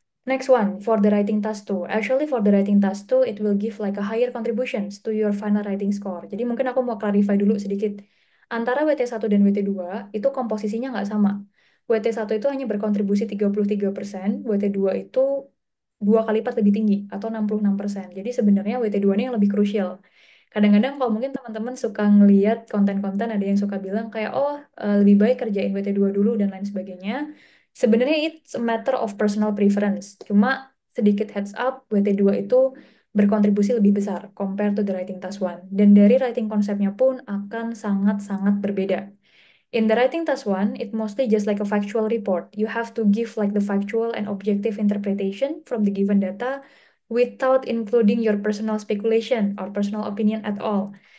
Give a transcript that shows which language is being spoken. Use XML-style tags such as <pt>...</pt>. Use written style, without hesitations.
<en>Next one, for the writing task 2. Actually, for the writing task 2, it will give like a higher contributions to your final writing score.</en> <id>Jadi mungkin aku mau clarify dulu sedikit. Antara WT1 dan WT2, itu komposisinya nggak sama. WT1 itu hanya berkontribusi 33%, WT2 itu 2 kali lipat lebih tinggi, atau 66%. Jadi sebenarnya WT2 ini yang lebih krusial. Kadang-kadang kalau mungkin teman-teman suka ngeliat konten-konten, ada yang suka bilang kayak, oh lebih baik kerjain WT2 dulu dan lain sebagainya. Sebenarnya</id> <en>it's a matter of personal preference.</en> <id>Cuma sedikit heads up, WT2 itu berkontribusi lebih besar</id> <en>compared to the writing task 1.</en> <id>Dan dari writing konsepnya pun akan sangat-sangat berbeda.</id> <en>In the writing task 1, it mostly just like a factual report. You have to give like the factual and objective interpretation from the given data without including your personal speculation or personal opinion at all.</en>